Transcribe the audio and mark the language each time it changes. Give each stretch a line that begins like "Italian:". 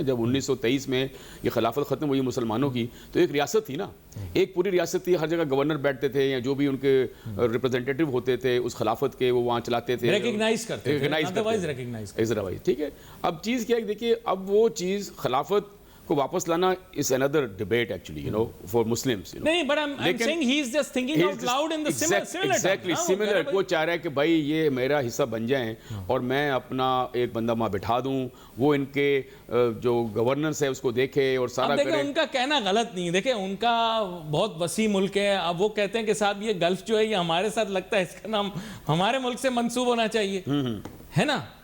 Urdu: جب 1923 میں یہ خلافت ختم ہوئی مسلمانوں کی, تو ایک ریاست تھی نا, ایک پوری ریاست تھی, ہر جگہ گورنر بیٹھتے تھے یا جو بھی ان کے ریپرزینٹیٹو ہوتے تھے اس خلافت کے, وہ وہاں چلاتے تھے, ریکگنائز کرتے تھے. ٹھیک ہے, اب چیز کیا ہے دیکھیے, اب وہ چیز خلافت کو واپس لانا
English: is another debate actually, you know, for Muslims, you know.
Urdu: نہیں,
English: but I'm saying he is just thinking out loud in the similar exactly similar.
Urdu: وہ چاہ رہا ہے کہ بھائی یہ میرا حصہ بن جائیں اور میں اپنا ایک بندہ وہاں بٹھا دوں, وہ ان کے جو گورننس ہے اس کو دیکھے اور سارا کرے. دیکھیں ان کا کہنا غلط نہیں ہے, دیکھیں ان کا بہت وسیع ملک ہے. اب وہ کہتے ہیں کہ صاحب یہ گلف جو ہے یہ ہمارے ساتھ لگتا ہے, اس کا نام ہمارے ملک سے منسوب ہونا چاہیے, ہے نا.